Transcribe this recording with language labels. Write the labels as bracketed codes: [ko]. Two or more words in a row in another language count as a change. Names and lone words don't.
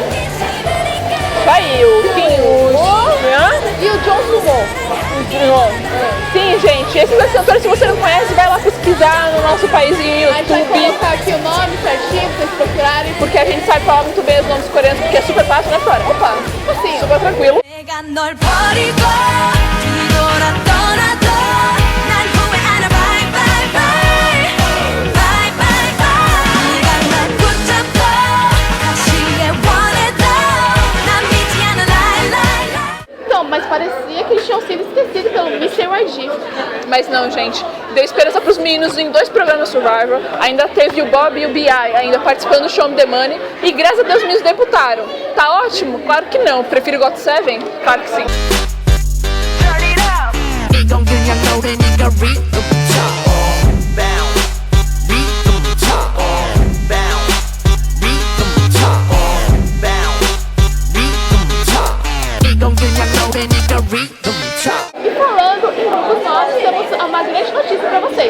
[pt] Vai, o Kim e o John Sumo. Sim, gente, esses dois cantores, se você não conhece, vai lá pesquisar no nosso paísinho A gente vai YouTube, colocar aqui o nome certinho pra vocês procurarem. porque a gente sabe falar muito bem os nomes coreanos, porque é super fácil, né, Flora? Opa, Assim, super tranquilo. [ko] 내가 널 버리고 뒤돌아 떠나도 난 후회하나 [en] bye bye bye bye [ko] bye bye 네가 날 붙잡고 다시 원해도 난 믿지 않아 [en] lie lie lie [pt] então, mas parecia que eles tinham sido esquecidos pelo Mr. YG. Mas não, gente, deu esperança pros meninos em 2 programas Survivor, ainda teve o Bob e o B.I. ainda participando do Show Me The Money, e graças a Deus os meninos debutaram. Tá ótimo? Claro que não, prefiro GOT7? Claro que sim. [ko] 이건 그냥 노래니까 rhythm [pt] E falando em grupos nossos, temos uma grande notícia pra vocês.